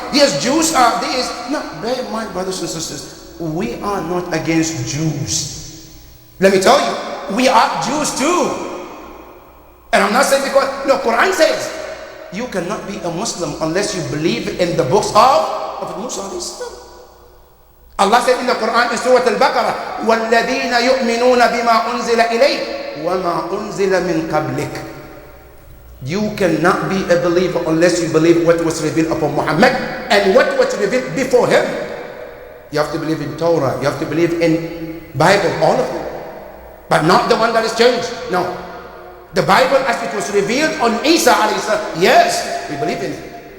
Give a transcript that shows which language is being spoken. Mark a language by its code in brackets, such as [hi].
[en] Yes, Jews are this. No, bear in mind, brothers and sisters, we are not against Jews. Let me tell you, we are Jews too. And I'm not saying because, no, Quran says, you cannot be a Muslim unless you believe in the books of Prophet Musa. Allah said in the Quran in Surah Al-Baqarah, [ar] وَالَّذِينَ يُؤْمِنُونَ بِمَا أُنزِلَ إِلَيْكَ وَمَا أُنزِلَ مِنْ قَبْلِكَ. [en] You cannot be a believer unless you believe what was revealed upon Muhammad and what was revealed before him. You have to believe in Torah, you have to believe in Bible, all of them. But not the one that is changed. No. The Bible as it was revealed on Isa alayhi salam, yes, we believe in it.